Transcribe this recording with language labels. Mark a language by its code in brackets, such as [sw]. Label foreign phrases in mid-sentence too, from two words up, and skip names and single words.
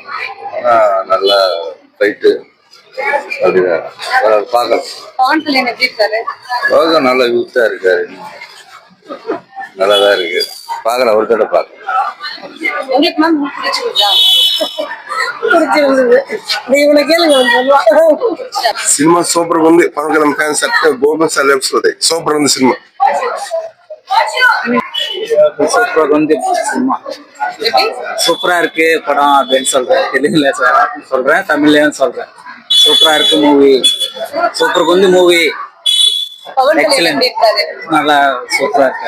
[ta] ஆனா நல்ல ஃபைட்டு அப்படிதான் பார்க்கலாம். பவன் கல்யாண் எப்படி இருக்காரு? நல்ல யூத்தா இருக்காரு. நல்லாதான் இருக்கு. பார்க்கலாம். ஒரு தடவை பார்க்கலாம். உங்களுக்கு மேம் பிடிச்சிருக்கா? பிடிச்சிருந்தது. இவனை கேளுங்க. [te] సినిమా సూపర్ గా ఉంది. పవన్ కళ్యాణ్ ఫ్యాన్స్ అంటే [en] golden celebs [te] అవుతాయి. సూపర్ ఉంది సినిమా. [ta] சூப்பர் வந்து சினிமா சூப்பரா இருக்கு படம் அப்படின்னு சொல்றேன். தெலுங்குல சொல்றேன், தமிழ்லயும் சொல்றேன். சூப்பரா இருக்கு மூவி. சூப்பர் வந்து மூவி பவன் கல்யாண் எப்படி இருக்காரு? நல்லா சூப்பரா இருக்காரு.